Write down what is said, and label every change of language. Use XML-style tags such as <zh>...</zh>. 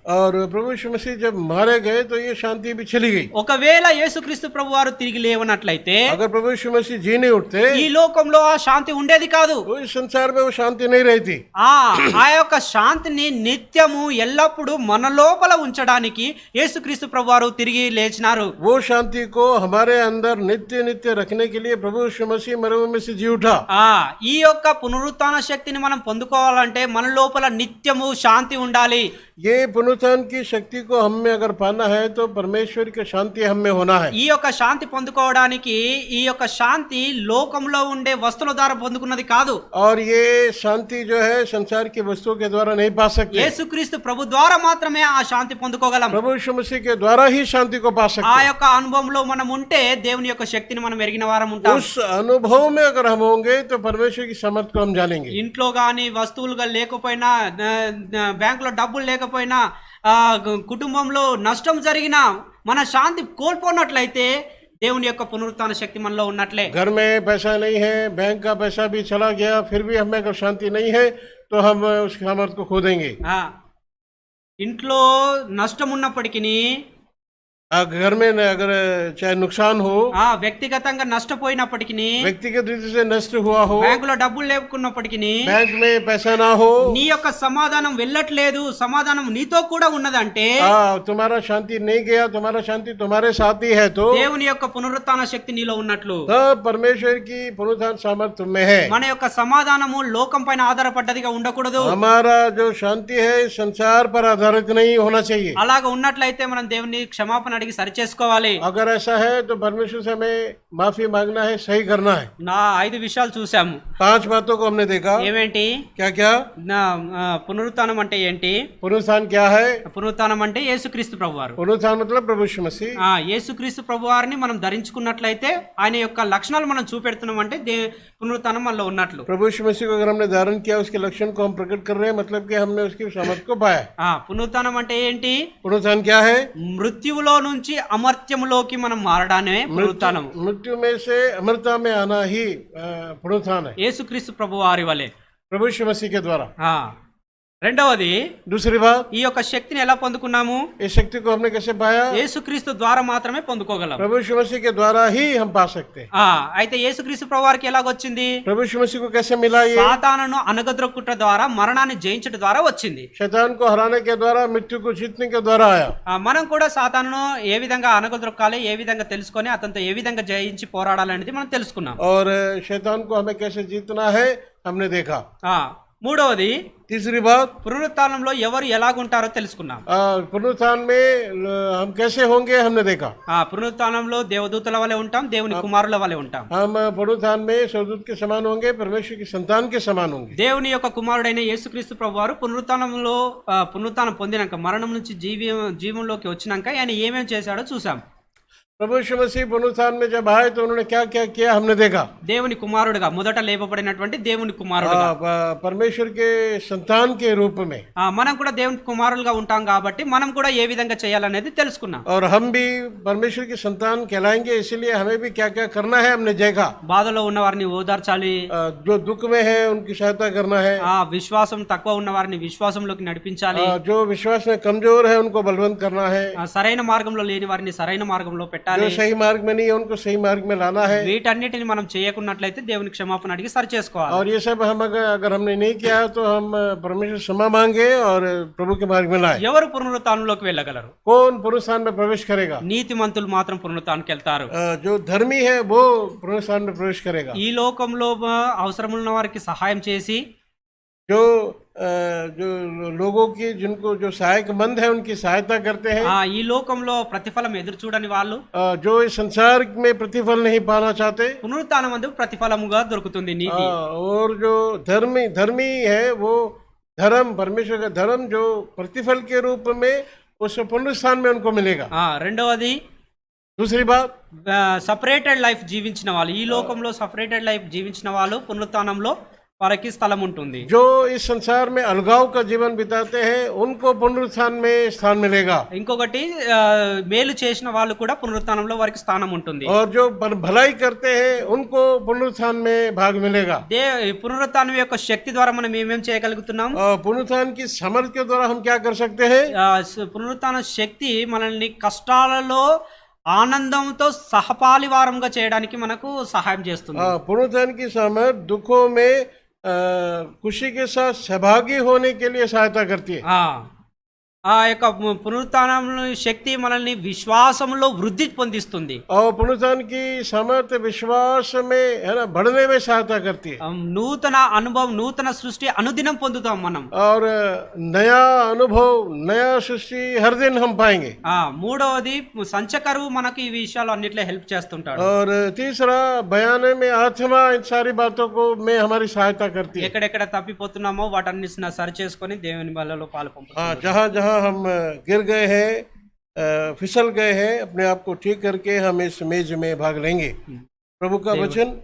<hi>और प्रभु यीशु मसीह जब मारे गए तो ये शांति भी चली गई।</hi> <te>ఒకవేళ యేసుక్రీస్తు ప్రభువారు తిరిగి లేవనట్లయితే,</te> <hi>अगर प्रभु यीशु मसीह जी नहीं उठते,</hi> <te>ఈ లోకంలో ఆ శాంతి ఉండేది కాదు.</te> <hi>तो इस संसार में वो शांति नहीं रहती।</hi> <te>ఆ యొక్క శాంతిని నిత్యము ఎల్లప్పుడూ మన లోపల ఉంచడానికి యేసుక్రీస్తు ప్రభువారు తిరిగి లేచినారు.</te> <hi>वो शांति को हमारे अंदर नित्य नित्य रखने के लिए प्रभु यीशु मसीह मरे हुए में से जी उठा।</hi> <te>ఈ యొక్క పునరుత్థాన శక్తిని మనం పొందుకోవాలంటే మన లోపల నిత్యము శాంతి ఉండాలి.</te> <hi>ये पुनरुत्थान की शक्ति को हम में अगर पाना है तो परमेश्वर की शांति हम में होना है।</hi> <te>ఈ యొక్క శాంతి పొందుకోవడానికి ఈ యొక్క శాంతి లోకంలో ఉండే వస్తువుల ద్వారా పొందుకున్నది కాదు.</te> <hi>और ये शांति जो है संसार की वस्तुओं के द्वारा नहीं पा सकते।</hi> <te>యేసుక్రీస్తు ప్రభు ద్వారా మాత్రమే ఆ శాంతి పొందుకోగలం.</te> <hi>प्रभु यीशु मसीह के द्वारा ही शांति को पा सकते।</hi> <te>ఆ యొక్క అనుభవంలో మనం ఉంటే దేవుని యొక్క శక్తిని మనం ఎరిగిన వారం ఉంటాం.</te> <hi>उस अनुभव में अगर हम होंगे तो परमेश्वर की समर्थ को हम जानेंगे।</hi> <te>ఇంట్లో గాని వస్తువులుగా లేకపోయినా, బ్యాంకులో డబ్బులు లేకపోయినా, కుటుంబంలో నష్టం జరిగినా, మన శాంతి కోల్పోనట్లయితే దేవుని యొక్క పునరుత్థాన శక్తి మనలో ఉన్నట్లే.</te> <hi>घर में पैसा नहीं है, बैंक का पैसा भी चला गया, फिर भी हमें अगर शांति नहीं है तो हम उस सामर्थ को खो देंगे।</hi> <te>ఇంట్లో నష్టం ఉన్నప్పటికీ,</te> <hi>घर में अगर चाहे नुकसान हो,</hi> <te>వ్యక్తిగతంగా నష్టపోయినప్పటికీ,</te> <hi>व्यक्तिगत रीति से नष्ट हुआ हो,</hi> <te>బ్యాంకులో డబ్బులు లేకున్నప్పటికీ,</te> <hi>बैंक में पैसा ना हो,</hi> <te>నీ యొక్క సమాధానం వెళ్ళట్లేదు, సమాధానం నీతో కూడా ఉన్నదంటే,</te> <hi>तुम्हारा शांति नहीं गया, तुम्हारा शांति तुम्हारे साथ ही है, तो</hi> <te>దేవుని యొక్క పునరుత్థాన శక్తి నీలో ఉన్నట్లు</te> <hi>परमेश्वर की पुनरुत्थान सामर्थ तुम में है।</hi> <te>మన యొక్క సమాధానము లోకం పైన ఆధారపడ్డదిగా ఉండకూడదు.</te> <hi>हमारा जो शांति है संसार पर आधारित नहीं होना चाहिए।</hi> <te>అలాగ ఉన్నట్లయితే మనం దేవుని క్షమాపణ అడిగి సరి చేసుకోవాలి.</te> <hi>अगर ऐसा है तो परमेश्वर से हमें माफी मांगना है, सही करना है।</hi> <te>నా 5 విషయాలు చూసాము.</te> <hi>5 बातों को हमने देखा।</hi> <te>ఏమేంటి?</te> <hi>क्या क्या?</hi> <te>పునరుత్థానం అంటే ఏంటి?</te> <hi>पुनरुत्थान क्या है?</hi> <te>పునరుత్థానం అంటే యేసుక్రీస్తు ప్రభువారు.</te> <hi>पुनरुत्थान मतलब प्रभु यीशु मसीह।</hi> <te>యేసుక్రీస్తు ప్రభువారిని మనం ధరించుకున్నట్లయితే ఆయన యొక్క లక్షణాలు మనం చూపెడుతున్నాం అంటే పునరుత్థానం మనలో ఉన్నట్లు.</te> <hi>प्रभु यीशु मसीह को अगर हमने धारण किया, उसके लक्षण को हम प्रकट कर रहे हैं, मतलब कि हमने उसकी सामर्थ को पाया।</hi> <te>పునరుత్థానం అంటే ఏంటి?</te> <hi>पुनरुत्थान क्या है?</hi> <te>మృత్యువులో నుంచి అమర్త్యములోకి మనం మారడానే పునరుత్థానము.</te> <hi>मृत्यु में से अमरता में आना ही पुनरुत्थान है,</hi> <te>యేసుక్రీస్తు ప్రభు వారి వలె.</te> <hi>प्रभु यीशु मसीह के द्वारा।</hi> <te>రెండవది,</te> <hi>दूसरी बात,</hi> <te>ఈ యొక్క శక్తిని ఎలా పొందుకున్నాము?</te> <hi>इस शक्ति को हमने कैसे पाया?</hi> <te>యేసుక్రీస్తు ద్వారా మాత్రమే పొందుకోగలం.</te> <hi>प्रभु यीशु मसीह के द्वारा ही हम पा सकते हैं।</hi> <te>అయితే యేసుక్రీస్తు ప్రభు వారికి ఎలాగొచ్చింది?</te> <hi>प्रभु यीशु मसीह को कैसे मिला? ये</hi> <te>సాతానును అనగద్రొక్కుట ద్వారా, మరణాన్ని జయించడం ద్వారా వచ్చింది.</te> <hi>शैतान को हराने के द्वारा, मृत्यु को जीतने के द्वारा आया।</hi> <te>మనం కూడా సాతానును ఏ విధంగా అనగద్రొక్కాలి, ఏ విధంగా తెలుసుకొని అతనితో ఏ విధంగా జయించి పోరాడాలనేది మనం తెలుసుకున్నాం.</te> <hi>और शैतान को हमें कैसे जीतना है हमने देखा।</hi> <te>మూడవది,</te> <hi>तीसरी बात,</hi> <te>పునరుత్థానంలో ఎవరు ఎలాగుంటారో తెలుసుకున్నాం.</te> <hi>पुनरुत्थान में हम कैसे होंगे हमने देखा।</hi> <te>పునరుత్థానంలో దేవదూతల వలె ఉంటాం, దేవుని కుమారుల వలె ఉంటాం.</te> <hi>हम पुनरुत्थान में स्वर्गदूत के समान होंगे, परमेश्वर की संतान के समान होंगे।</hi> <te>దేవుని యొక్క కుమారుడైన యేసుక్రీస్తు ప్రభువారు పునరుత్థానం పొందినాక, మరణం నుంచి జీవంలోకి వచ్చినాక ఆయన ఏమేమి చేశాడో చూసాం.</te> <hi>प्रभु यीशु मसीह पुनरुत्थान में जब आए तो उन्होंने क्या क्या किया हमने देखा।</hi> <te>దేవుని కుమారుడుగా, మొదట లేపబడినటువంటి దేవుని కుమారుడుగా,</te> <hi>परमेश्वर के संतान के रूप में</hi> <te>మనం కూడా దేవుని కుమారులుగా ఉంటాం కాబట్టి మనం కూడా ఏ విధంగా చేయాలనేది తెలుసుకున్నాం.</te> <hi>और हम भी परमेश्वर की संतान कहलाएंगे, इसलिए हमें भी क्या क्या करना है हमने देखा।</hi> <te>బాధలో ఉన్న వారిని ఓదార్చాలి,</te> <hi>जो दुख में है उनकी सहायता करना है,</hi> <te>విశ్వాసం తక్కువ ఉన్న వారిని విశ్వాసంలోకి నడిపించాలి,</te> <hi>जो विश्वास में कमजोर है उनको बलवंत करना है,</hi> <te>సరైన మార్గంలో లేని వారిని సరైన మార్గంలో పెట్టాలి,</te> <hi>जो सही मार्ग में नहीं है उनको सही मार्ग में लाना है।</hi> <te>వీటన్నిటిని మనం చేయకున్నట్లయితే దేవుని క్షమాపణ అడిగి సరి చేసుకోవాలి.</te> <hi>और ये सब हम अगर हमने नहीं किया तो हम परमेश्वर क्षमा मांगे और प्रभु के मार्ग में लाए।</hi> <te>ఎవరు పునరుత్థానంలోకి వెళ్ళగలరు?</te> <hi>कौन पुनरुत्थान में प्रवेश करेगा?</hi> <te>నీతిమంతులు మాత్రం పునరుత్థానానికి వెళ్తారు.</te> <hi>जो धर्मी है वो पुनरुत्थान में प्रवेश करेगा।</hi> <te>ఈ లోకంలో అవసరమున్న వారికి సహాయం చేసి,</te> <hi>जो जो लोगों की जिनको जो सहायक मंद है उनकी सहायता करते हैं,</hi> <te>ఈ లోకంలో ప్రతిఫలం ఎదురు చూడని వాళ్ళు,</te> <hi>जो इस संसार में प्रतिफल नहीं पाना चाहते,</hi> <te>పునరుత్థానం అందు ప్రతిఫలముగా దొరుకుతుంది నీతి.</te> <hi>और जो धर्मी है वो धर्म, परमेश्वर का धर्म जो प्रतिफल के रूप में उस पुनरुत्थान में उनको मिलेगा।</hi> <te>రెండవది,</te> <hi>दूसरी बात,</hi> <te>సపరేటెడ్ లైఫ్ జీవించిన వాళ్ళు, ఈ లోకంలో సపరేటెడ్ లైఫ్ జీవించిన వాళ్ళు పునరుత్థానంలో వారికి స్థలం ఉంటుంది.</te> <hi>जो इस संसार में अलगाव का जीवन बिताते हैं उनको पुनरुत्थान में स्थान मिलेगा।</hi> <te>ఇంకొకటి, మేలు చేసిన వాళ్ళు కూడా పునరుత్థానంలో వారికి స్థానం ఉంటుంది.</te> <hi>और जो भलाई करते हैं उनको पुनरुत्थान में भाग मिलेगा।</hi> <te>పునరుత్థానం యొక్క శక్తి ద్వారా మనం ఏమేం చేయగలుగుతున్నాం?</te> <hi>पुनरुत्थान की सामर्थ्य के द्वारा हम क्या कर सकते हैं?</hi> <te>పునరుత్థాన శక్తి మనల్ని కష్టాలలో ఆనందంతో సహపాలివారంగా చేయడానికి మనకు సహాయం చేస్తుంది.</te> <hi>पुनरुत्थान की सामर्थ्य दुखों में खुशी के साथ सहभागी होने के लिए सहायता करती है।</hi> <te>ఆ యొక్క పునరుత్థానం శక్తి మనల్ని విశ్వాసంలో వృద్ధి పొందిస్తుంది.</te> <hi>और पुनरुत्थान की सामर्थ्य विश्वास में है ना बढ़ने में सहायता करती है।</hi> <te>నూతన అనుభవం, నూతన సృష్టి అనుదినం పొందుతాం మనం.</te> <hi>और नया अनुभव, नया सृष्टि हर दिन हम पाएंगे।</hi> <te>మూడవది, సంచకరువు మనకు ఈ విషయాలు అన్నిట్లో హెల్ప్ చేస్తుంటాడు.</te> <hi>और तीसरा, बयाने में आत्मा इन सारी बातों को में हमारी सहायता करती है।</hi> <te>ఎక్కడెక్కడ తప్పిపోతున్నామో వాటన్నిటిని సరి చేసుకొని దేవుని బలలో పాలు పంపుతాం.</te> <hi>जहाँ जहाँ हम गिर गए हैं, फिसल गए हैं, अपने आप को ठीक करके हम इस मेज में भाग लेंगे। प्रभु का वचन,</hi>